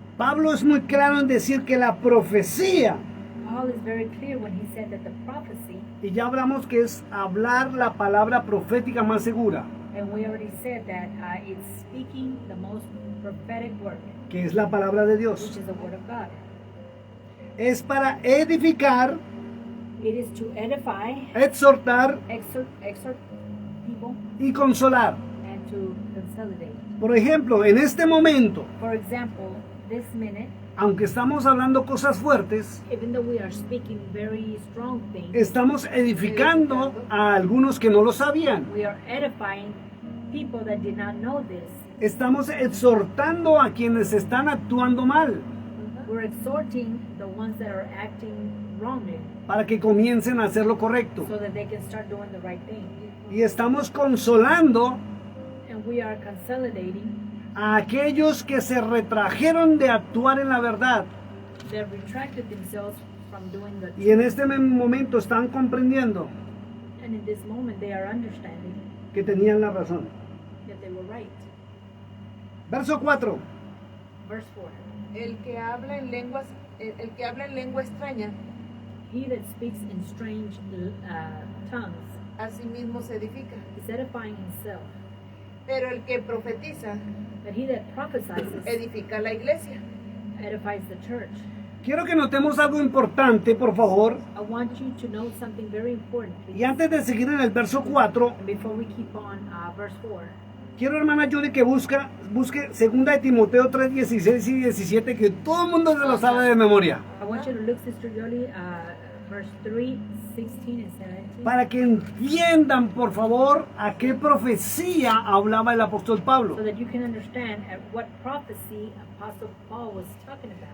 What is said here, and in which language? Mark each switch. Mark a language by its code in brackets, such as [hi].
[es] Pablo es muy claro en decir que la profecía, [en] Paul is very clear when he said that the prophecy, [es] y ya hablamos que es hablar la palabra profética más segura, [en] and we already said that it's speaking the most prophetic word, [es] que es la palabra de [en] which [es] Dios. [en] is the word of God. [es] Es para edificar, [en] It is to edify, [es] exhortar [en] exhort people, [es] y consolar. [en] and to consolidate. [es] Por ejemplo, en este momento, [en] For example, this minute, [es] aunque estamos hablando cosas fuertes, [en] even though we are speaking very strong things, [es] estamos edificando a algunos que no lo sabían. [en] we are edifying people that did not know this. [es] Estamos exhortando a quienes están actuando mal [en] We're exhorting the ones that are acting wrongly [es] para que comiencen a hacer lo correcto. [en] so that they can start doing the right thing. [es] Y estamos consolando [en] And we are consolidating [es] a aquellos que se retrajeron de actuar en la verdad [en] that retracted themselves from doing the [es] y en este momento están comprendiendo [en] and in this moment they are understanding [es] que tenían la razón. [en] that they were right. [es] Verso 4. [en] Verse 4. [es] El que habla en lenguas, el que habla en lengua extraña, [en] He that speaks in strange tongues [es] a sí mismo se edifica. [en] is edifying himself, [es] Pero el que profetiza, [en] but he that prophesies [es] edifica la iglesia. [en] edifies the church. [es] Quiero que notemos algo importante, por favor. [en] I want you to know something very important, please. [es] Y antes de seguir en el verso 4, [en] And before we keep on verse 4, [es] Quiero, hermana Judy, que busque 2 de Timoteo 3, 16 y 17, que todo el mundo se lo sabe de memoria. [en] I want you to look, Sister Jolie, verse 3, 16 and 17. [es] Para que entiendan, por favor, a qué profecía hablaba el apóstol Pablo. [en] So that you can understand at what prophecy Apostle Paul was talking about.